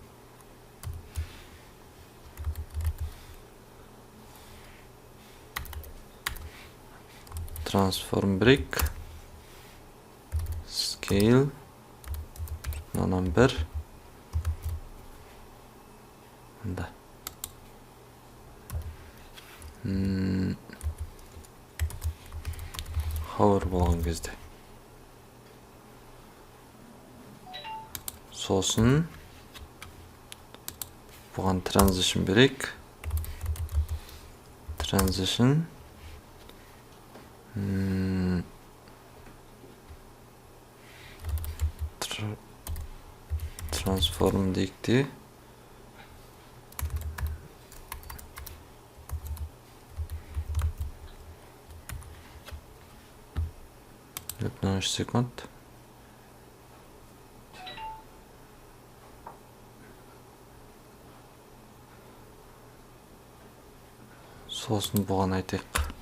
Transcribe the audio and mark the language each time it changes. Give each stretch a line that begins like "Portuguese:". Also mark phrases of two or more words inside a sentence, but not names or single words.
English: transform break, scale,
Kazakh: мынан бір, мында. Hover болған кезде. Сосын бұған transition берейік.
English: Transition. Transform
Kazakh: дейік те. 13 секунд. Сосын бұған айтайық.